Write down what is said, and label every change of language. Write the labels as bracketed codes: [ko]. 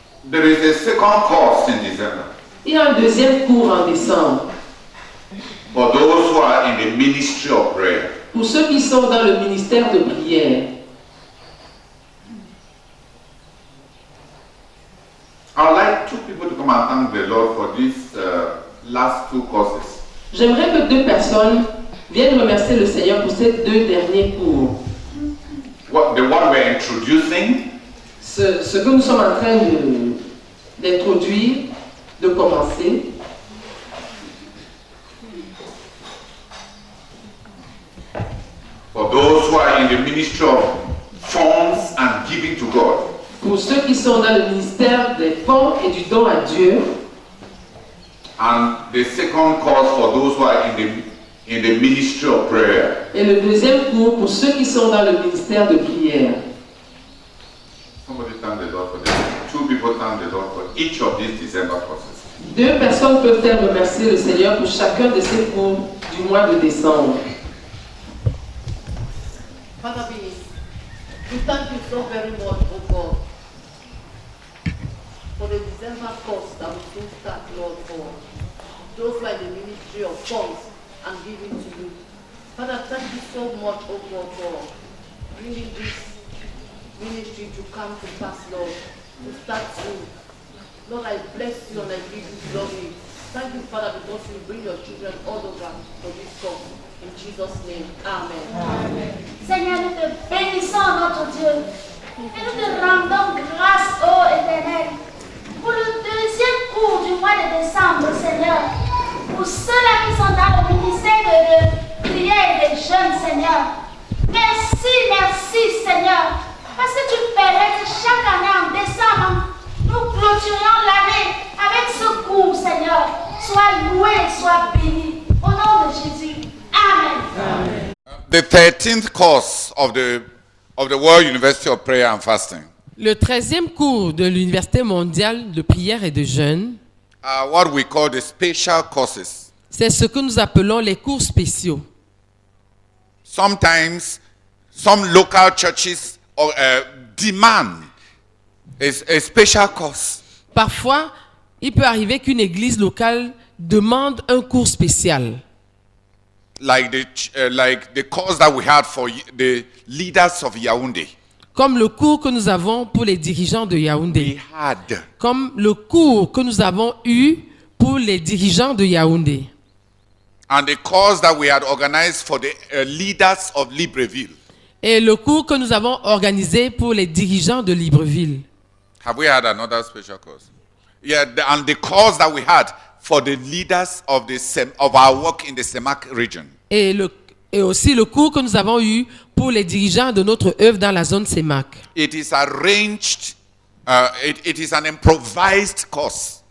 [en] There is a second course in December. [fr] Il y a un deuxième cours en décembre. [en] For those who are in the ministry of prayer. [fr] Pour ceux qui sont dans le ministère de prière. [en] I would like 2 people to come and thank the Lord for these last 2 courses. [fr] J'aimerais que 2 personnes viennent remercier le Seigneur pour ces 2 derniers cours. [en] The one we're introducing. [fr] Ce que nous sommes en train d'introduire, de commencer. [en] For those who are in the ministry of funds and giving to God. [fr] Pour ceux qui sont dans le ministère des fonds et du don à Dieu. [en] And the second course for those who are in the ministry of prayer. [fr] Et le deuxième cours pour ceux qui sont dans le ministère de prière. [en] Somebody thank the Lord for this. 2 people thank the Lord for each of these December courses. [fr] 2 personnes peuvent faire remercier le Seigneur pour chacun de ces cours du mois de décembre. [en] Father, we thank you so very much, oh God, for the December course that we soon start, Lord, for those who are in the ministry of funds and giving to you. Father, thank you so much, oh God, for bringing this ministry to come to pass, Lord, to start soon. Lord, I bless you and I give you glory. Thank you, Father, because you bring your children all over for this course. In Jesus' name, Amen. Amen. [fr] Seigneur, nous te bénissons, notre Dieu, et nous te rendons grâce, ô Éternel, pour le deuxième cours du mois de décembre, Seigneur, pour ceux-là qui sont dans le ministère de prière et de jeûne, Seigneur. Merci, Seigneur, parce que tu permets que chaque année en décembre, nous clôturions l'année avec ce cours, Seigneur. Sois loué, sois béni. Au nom de Jésus. Amen. Amen. [en] The 13th course of the World University of Prayer and Fasting. [fr] Le 13e cours de l'Université mondiale de prière et de jeûne. [en] Are what we call the special courses. [fr] C'est ce que nous appelons les cours spéciaux. [en] Sometimes some local churches demand a special course. [fr] Parfois, il peut arriver qu'une église locale demande un cours spécial. [en] Like the course that we had for the leaders of Yaoundé. [fr] Comme le cours que nous avons pour les dirigeants de Yaoundé. Comme le cours que nous avons eu pour les dirigeants de Yaoundé. [en] And the course that we had organized for the leaders of Libreville. [fr] Et le cours que nous avons organisé pour les dirigeants de Libreville. [en] Have we had another special course? Yeah, and the course that we had for the leaders of our work in the Semak region. [fr] Et aussi le cours que nous avons eu pour les dirigeants de notre œuvre dans la zone Semak. [en] It is arranged, it is an improvised course.